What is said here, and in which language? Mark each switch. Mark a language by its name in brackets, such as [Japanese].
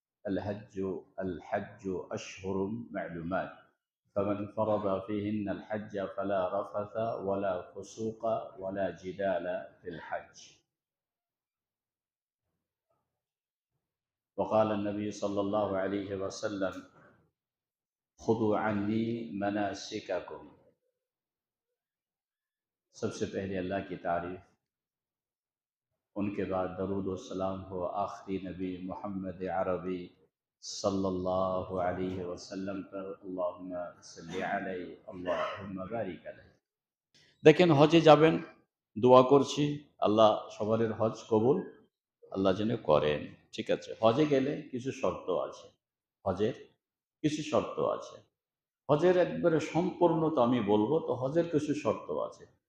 [Arabic] الحج الحج أشهر معلومات، فمن فرض فيهن الحج فلا رفث ولا فسوق ولا جدال في الحج. وقال النبي صلى الله عليه وسلم: خذوا عني مناسككم. [Hindi] सबसे पहले अल्लाह की तारीफ, उनके बाद दरूद व सलाम हो आखिरी नबी मोहम्मद अरबी सल्लल्लाहु अलैहि वसल्लम पर। [Arabic] अल्लाहुम्मा सल्ली अलैहि अल्लाहुम्मा बारिक अलैहि। [Bangla] দেখেন, হজে যাবেন, দোয়া করছি আল্লাহ সবার হজ কবুল আল্লাহ যেন করেন। ঠিক আছে, হজে গেলে কিছু শর্ত আছে। হজের কিছু শর্ত আছে। হজের একবারে সম্পূর্ণ তো আমি বলবো তো, হজের কিছু শর্ত আছে।